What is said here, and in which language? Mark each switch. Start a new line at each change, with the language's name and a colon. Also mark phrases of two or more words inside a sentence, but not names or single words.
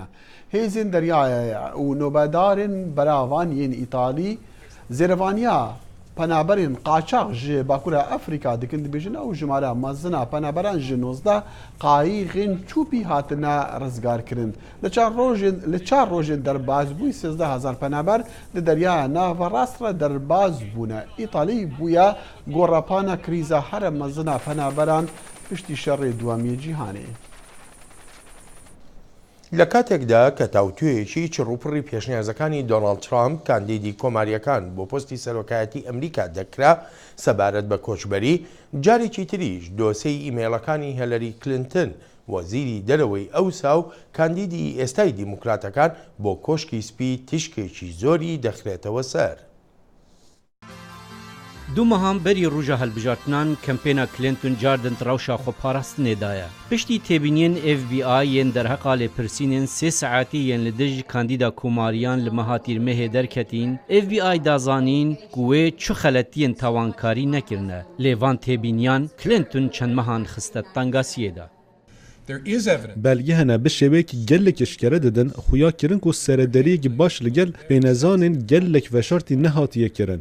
Kurdish: Hêzên deryaya û nûbedarên beravan yên Îtalî zêrevaniya penaberên qaçax ji Bakûra Efrîka dikin dibêjin ew jimara mezina penaberan ji 19 qayîxên çûpî hatine rizgar kirin. Li çar rojên derbazbûyî 13,000 penaber di deryaya Navarast re derbaz bûne. Îtalî bûye gorepana krîza here mezina penaberan piştî şerê duhemî cîhanê.
Central Kurdish: لە کاتێکدا کە تاوتوێیەکی چڕوپڕی پێشنیازەکانی دۆناڵد ترامپ کاندیدی کۆماریەکان بۆ پۆستی سەرۆکایەتی ئەمریکا دەکرا سەبارەت بە کۆچبەری، جارێکی تریش دۆسەی ئیمێلەکانی هەلەری کلنتن وەزیری دەرەوەی ئەوسا و کاندیدی ئێستای دیموکراتەکان بۆ کۆشکی سپی تیشکێکی زۆری دەخرێتەوە سەر.
Kurdish: دو مەهام بەری ڕوژە هەڵبژارتنان کەمپێنە کلنتون جاردن ڕەوشە خۆپاراستنێدایە. پشتی تێبینیên FBI yên derheqa lêpirsînên 3 saetî yên li dij kandîda komariyan li meha tîrmehê derketîn, FBI dazanîn ku wê çi xeletiyên tawankarî nekirine. Lêvan têbîniyan Clinton çend mehan xiste tangasiyê de. belge hene bi şêwekî gelek eşkere didin xuya kirin ku serederiyekî baş li gel pênezanên gelek veşartî nehatiye kirin.